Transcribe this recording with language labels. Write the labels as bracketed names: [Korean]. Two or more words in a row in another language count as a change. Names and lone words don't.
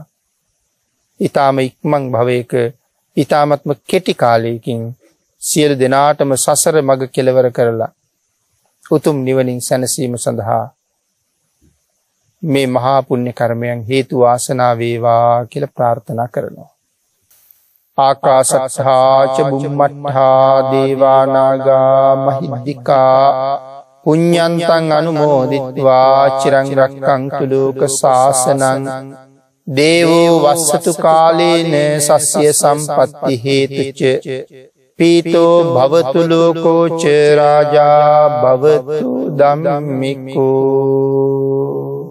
[Sinhala] ඊ타ම ඉක්මන් භවයක ඊ타මත්ම කෙටි කාලයකින් සියලු දෙනාටම සසර මඟ කෙලවර කරලා උතුම් නිවනින් සැනසීම සඳහා මේ මහා පුණ්‍ය කර්මයන් හේතු වාසනා වේවා කියලා ප්‍රාර්ථනා කරනවා. [Pali] ආකාශත්ථා ච බුම්මත්ථා දේවා නාග මහිද්దికා පුඤ්ඤන්තං අනුමෝදිත්වා චිරං රක්ඛන්තු ලෝක සාසනං දේවෝ වස්සතු කාලේන සස්්‍ය සම්පත්ති හේතුච පීතෝ භවතු ලෝකෝ ච රාජා භවතු ධම්මිකෝ